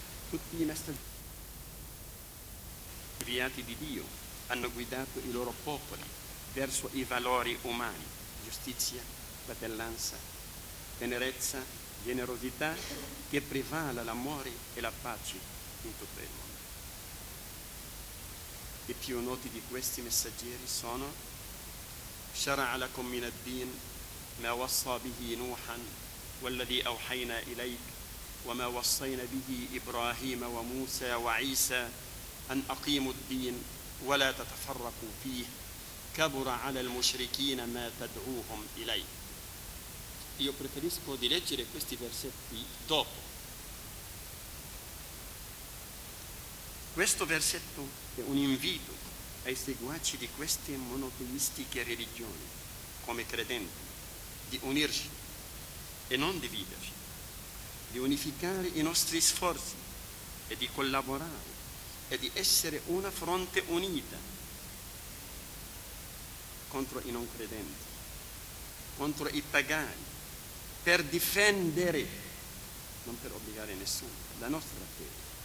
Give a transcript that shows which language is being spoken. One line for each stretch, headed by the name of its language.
Italian: Tutti i messaggeri inviati di Dio hanno guidato i loro popoli verso i valori umani: giustizia, fratellanza, tenerezza, generosità, che prevale l'amore e la pace in tutto il mondo. I più noti di questi messaggeri sono:
Arabic: شرع لكم من الدين ما وصى به نوحا والذي أوحينا إليك وما وصينا به إبراهيم وموسى وعيسى أن أقيموا الدين ولا تتفرقوا فيه كبر على المشركين ما تدعوهم إليه.
Italian: Io preferisco di leggere questi versetti dopo. Questo versetto è un invito ai seguaci di queste monoteistiche religioni, come credenti, di unirci e non dividerci, di unificare i nostri sforzi e di collaborare e di essere una fronte unita contro i non credenti, contro i pagani, per difendere, non per obbligare nessuno, la nostra fede.